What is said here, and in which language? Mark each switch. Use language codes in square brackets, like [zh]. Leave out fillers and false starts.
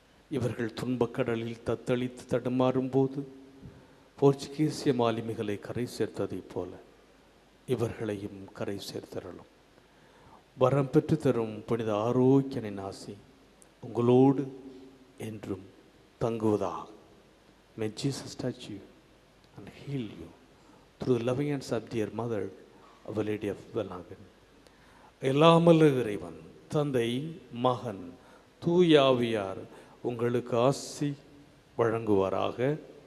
[ta] இவர்கள் துன்பக்கடலில் தத்தளித்து தடுமாறும் போது போர்ச்சுகீசிய மாலுமிகளை கரை சேர்த்ததைப் போல இவர்களையும் கரை சேர்த்தரலும். வரம் பெற்று தரும் புனித ஆரோக்கியனின் ஆசி உங்களோடு என்றும் தங்குவதாக. [en] May Jesus touch you and heal you through the loving hands of dear mother, Our Lady of Welhagen. [ta] எல்லாமல்ல இறைவன் தந்தை, மகன், தூய ஆவியார் உங்களுக்கு ஆசி வழங்குவாராக.